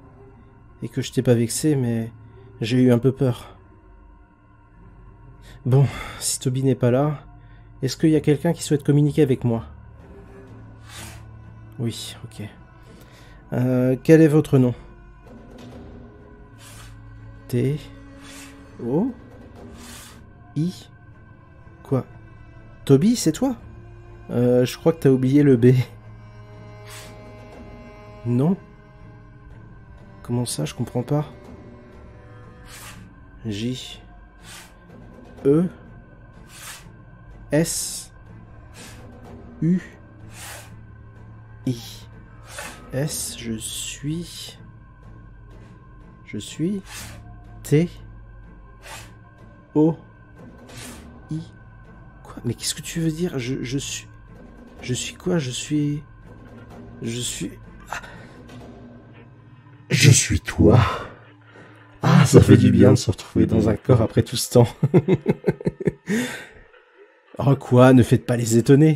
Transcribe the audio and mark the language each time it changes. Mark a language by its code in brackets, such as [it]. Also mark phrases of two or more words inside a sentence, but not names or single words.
[fr] Et que je t'ai pas vexé, mais j'ai eu un peu peur. Bon, si Toby n'est pas là, est-ce qu'il y a quelqu'un qui souhaite communiquer avec moi? Oui, ok. Quel est votre nom? T... O... I... Quoi? Toby, c'est toi? Je crois que t'as oublié le B. Non? Comment ça, je comprends pas. J... E... S... U... I... S... Je suis... T... O... I... Quoi? Mais qu'est-ce que tu veux dire? Je suis... Je suis quoi? Je suis... Ah. Je suis toi. Ah, ça fait du bien de se retrouver dans un corps après tout ce temps. Oh quoi, ne faites pas les étonner.